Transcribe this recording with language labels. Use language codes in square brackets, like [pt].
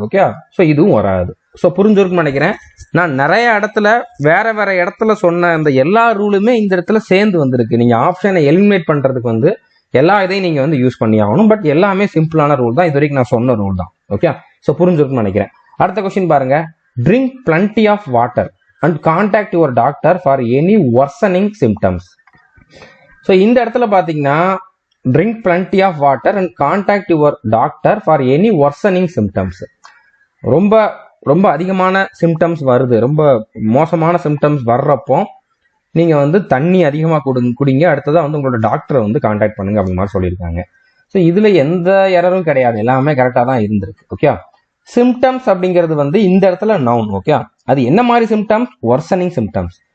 [ta] Okay, so இதுவும் வராது. So புரிஞ்சிருக்குன்னு நினைக்கிறேன். நான் நிறைய இடத்துல வேற வேற இடத்துல சொன்ன அந்த எல்லா ரூலுமே இந்த இடத்துல சேர்ந்து வந்திருக்கு. நீங்க ஆப்ஷனை எலிமினேட் பண்றதுக்கு வந்து எல்லா இதையும் நீங்க வந்து யூஸ் பண்ணி ஆகணும். பட் எல்லாமே சிம்பிளான ரூல் தான். இது வரைக்கும் நான் சொன்ன ரூல் தான். ஓகே, ஸோ புரிஞ்சிருக்குன்னு நினைக்கிறேன். அடுத்த கொஸ்டின் பாருங்க. [en] Drink plenty of water and contact your doctor for any worsening symptoms. [ta] So இந்த இடத்துல பாத்தீங்கன்னா [en] drink plenty of water and contact your doctor for any worsening symptoms. [ta] ரொம்ப ரொம்ப அதிகமான சிம்டம்ஸ் வருது, ரொம்ப மோசமான சிம்டம்ஸ் வர்றப்போ நீங்க வந்து தண்ணி அதிகமா குடிங்க. அடுத்ததான் வந்து உங்களோட டாக்டரை வந்து கான்டாக்ட் பண்ணுங்க அப்படிங்கிற மாதிரி சொல்லியிருக்காங்க. ஸோ இதுல எந்த எரரும் கிடையாது, எல்லாமே கரெக்டா தான் இருந்திருக்கு. ஓகே, சிம்டம்ஸ் அப்படிங்கிறது வந்து இந்த இடத்துல நவுன். ஓகே, அது என்ன மாதிரி சிம்டம்ஸ்? வர்சனிங் சிம்டம்ஸ்.